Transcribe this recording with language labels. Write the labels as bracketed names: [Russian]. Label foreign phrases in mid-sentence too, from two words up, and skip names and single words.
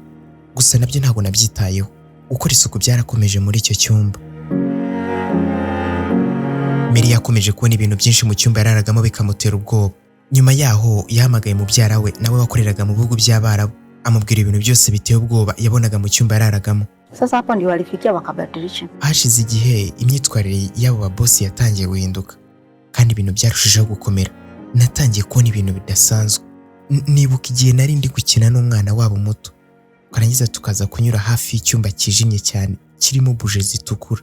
[Kinyarwanda] Gusa nabyo ntabwo nabyitayeho. Gukora isuku byarakomeje muri icyo cyumba. Mary yakomeje kubona ibintu byinshi mu cyumba yararagamo bikamutera ubwoba. Nyuma yaho yahamagaye mubyara we nawe wakoreraga mu bihugu by'Abarabu, amubwira ibintu byose biteye ubwoba yabonaga mu cyumba yararagamo. [Swahili] Sasa hapo ndio walifikia wakabadilisha. [Kinyarwanda] Hashize igihe imyitwarire y'abo babosi yatangiye guhinduka, kandi ibintu byarushijeho gukomera. Natangiye kubona ibintu bidasanzwe. Nibuka igihe nari ndi gukina n'umwana wabo muto, karangiza tukaza kunyura hafi y'icyumba kijimye cyane kirimo buje zitukura.